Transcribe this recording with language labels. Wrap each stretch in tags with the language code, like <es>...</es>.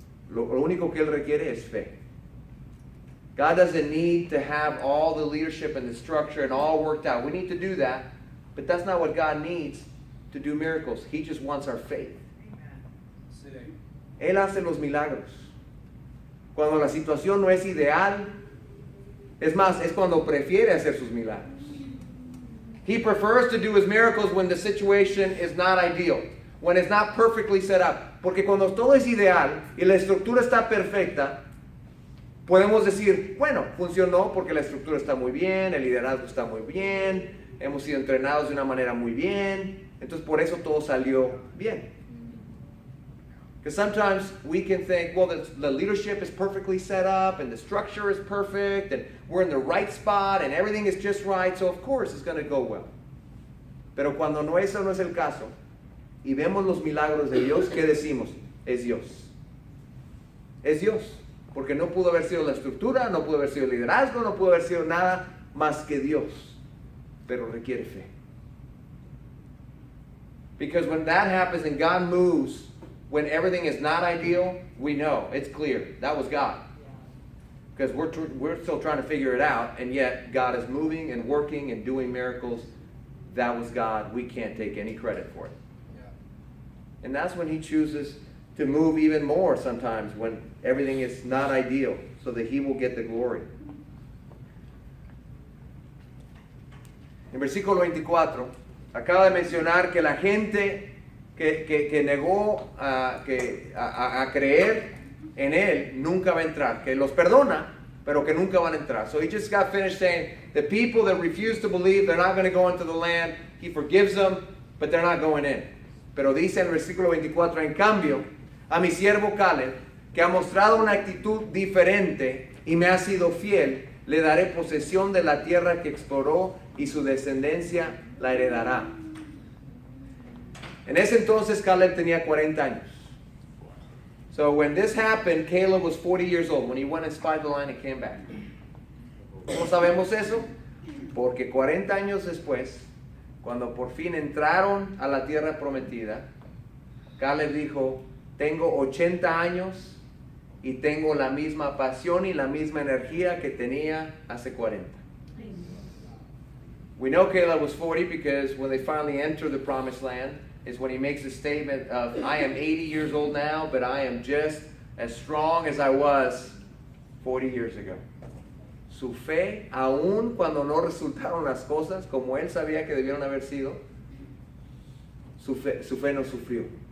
<es>Lo único que Él requiere es fe.</es> <en>God doesn't need to have all the leadership and the structure and all worked out. We need to do that, but that's not what God needs to do miracles. He just wants our faith.</en> <es>Él hace los milagros. Cuando la situación no es ideal, es más, es cuando prefiere hacer sus milagros.</es> <en>He prefers to do his miracles when the situation is not ideal, when it's not perfectly set up.</en> <es>Porque cuando todo es ideal y la estructura está perfecta, podemos decir, bueno, funcionó porque la estructura está muy bien, el liderazgo está muy bien, hemos sido entrenados de una manera muy bien, entonces por eso todo salió bien.</es> <en>Because sometimes we can think, well, the leadership is perfectly set up and the structure is perfect and we're in the right spot and everything is just right, so of course it's going to go well.</en> <es>Pero cuando eso no es el caso y vemos los milagros de Dios, ¿qué decimos? Es Dios. Es Dios. porque no pudo haber sido la estructura, no pudo haber sido el liderazgo, no pudo haber sido nada más que Dios, pero requiere fe.</es> <en>Because when that happens and God moves, when everything is not ideal, we know, it's clear, that was God. Because we're still trying to figure it out, and yet God is moving and working and doing miracles. That was God. We can't take any credit for it. Yeah. And that's when He chooses to move even more sometimes, when everything is not ideal, so that He will get the glory.</en> <es>En versículo 24, acaba de mencionar que la gente que negó a creer en Él nunca va a entrar, que los perdona, pero que nunca van a entrar.</es> <en>So he just got finished saying, the people that refuse to believe, they're not going to go into the land. He forgives them, but they're not going in.</en> <es>Pero dice en el versículo 24, en cambio, a mi siervo Caleb, que ha mostrado una actitud diferente y me ha sido fiel, le daré posesión de la tierra que exploró y su descendencia la heredará. En ese entonces Caleb tenía 40 años.</es> <en>So when this happened, Caleb was 40 years old. When he went and spied the land and came back.</en> <es>¿Cómo sabemos eso? Porque 40 años después, cuando por fin entraron a la tierra prometida, Caleb dijo, tengo 80 años y tengo la misma pasión y la misma energía que tenía hace 40.</es> <en>We know Caleb was 40 because when they finally entered the promised land, is when he makes a statement of, I am 80 years old now, but I am just as strong as I was 40 years ago.</en> <es>Su fe, aun cuando no resultaron las cosas como él sabía que debieron haber sido, su fe no sufrió.</es>